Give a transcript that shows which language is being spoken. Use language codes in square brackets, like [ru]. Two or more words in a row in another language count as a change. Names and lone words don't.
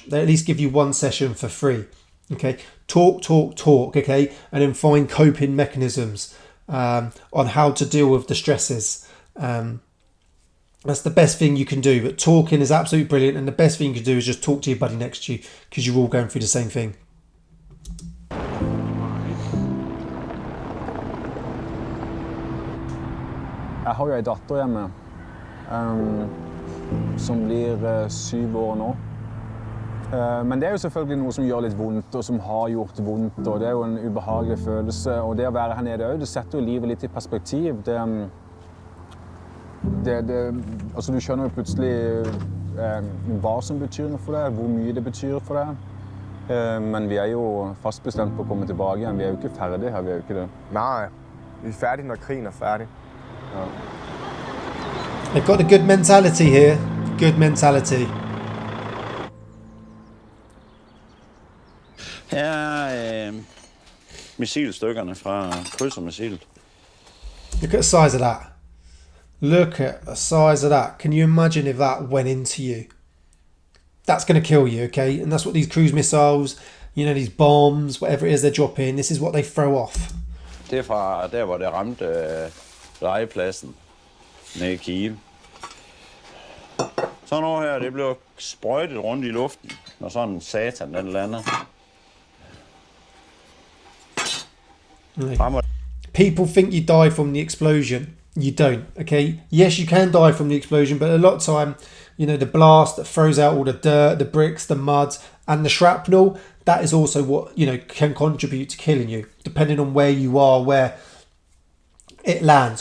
[en] They at least give you 1 session for free. Okay, talk, okay, and then find coping mechanisms on how to deal with the stresses. That's the best thing you can do. But talking is absolutely brilliant, and the best thing you can do is just talk to your buddy next to you because you're all going through the same thing. [no] Jeg har jo en datter hjemme som blir 7 år nå. Men det er jo selvfølgelig noe som gjør litt vondt, og som har gjort vondt, og det er jo en ubehagelig følelse. Og det å være her nede også, det setter jo livet litt i perspektiv. Altså du skjønner jo plutselig hva som betyr noe for deg, hvor mye det betyr for deg. Men vi er jo fast bestemt på å komme tilbake igjen. Vi er jo ikke ferdige her, vi er jo ikke det. [da] Nej, vi er færdige, når krigen er færdig. Ja. [en] They've got a good mentality here. Good mentality. [da] Her er missilstykkerne fra krydsermissilet. [en] Look at the size of that. Look at the size of that. Can you imagine if that went into you? That's going to kill you, okay? And that's what these cruise missiles, you know, these bombs, whatever it is they're dropping, this is what they throw off. [da] Det er fra der, hvor det ramte legepladsen nede i Kiev. Sådan noget her, det blev sprøjtet rundt i luften, når sådan en satan den lander. [en] People think you die from the explosion. You don't, okay? Yes, you can die from the explosion, but a lot of time, you know, the blast that throws out all the dirt, the bricks, the mud, and the shrapnel, that is also what, you know, can contribute to killing you, depending on where you are, where it lands.